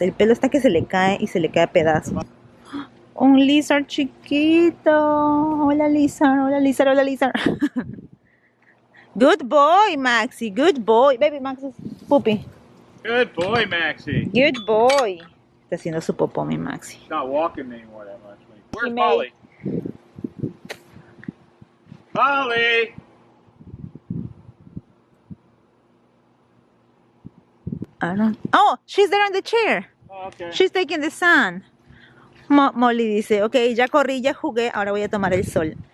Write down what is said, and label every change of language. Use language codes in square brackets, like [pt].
[es] El pelo está que se le cae y se le cae a pedazos. Un lizard chiquito. Hola lizard, hola lizard, hola lizard. [en] Good boy, Maxi. Good boy. Baby Max is poopy. Good boy, Maxie. Good boy. [es] Está haciendo su popó, mi Maxi. [en] He's not walking anymore that much. Where's Molly? Molly! I don't... Oh, she's there on the chair. Oh, okay. She's taking the sun. [es] Molly dice, ok, ya corrí, ya jugué, ahora voy a tomar el sol.